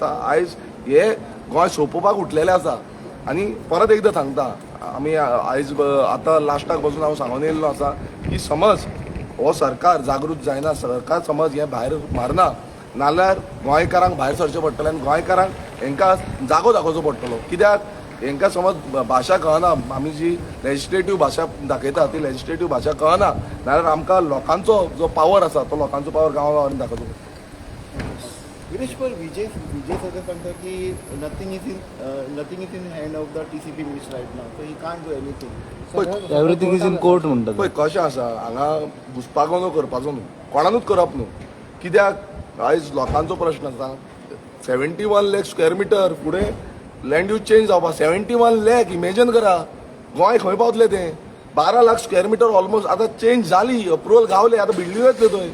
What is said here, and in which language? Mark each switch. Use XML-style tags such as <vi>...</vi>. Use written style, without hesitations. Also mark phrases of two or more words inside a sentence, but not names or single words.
<kok>आयज हे गोंय सोंपोवपाक उठलेलें आसा. आनी परत एकदां सांगता आमी आयज आतां लास्टाक बसून हांव सांगून येयल्लो आसा की समज हो सरकार जागृत जायना, सरकार समज हें भायर मारना नाल्यार गोंयकारांक भायर सरचें पडटलें आनी गोंयकारांक हांकां जागो दाखोवचो पडटलो. कित्याक हांकां समज भाशा कळना आमी जी लेजिस्लेटीव भाशा दाखयता ती लेजिस्लेटीव भाशा कळना नाल्यार आमकां लोकांचो जो पावर आसा तो लोकांचो पावर गांवांनी दाखोवचो पडटा. गिरीश पर विजय सगळं सांगता की</kok> <en>nothing is in hand of the TCP minister right now, so he can't do anything, everything is in court म्हणटा.</en> <kok>पळय कशें आसा हांगा घुसपागो न्हू करपाचो न्हू कोणानूच करप न्हू. कित्याक आयज लोकांचो प्रश्न आसा 71 लाख</kok> <en>square meter</en> <kok>फुडें</kok> <en>land use change</en> <kok>जावपा 71 लाख इमेजिन करा गोंय खंय पावतलें तें. 12 लाख</kok> <en>square meter almost</en> <kok>आतां चेंज जाली, अप्रुवल गावले, आतां बिल्डिंग येतले थंय.</kok>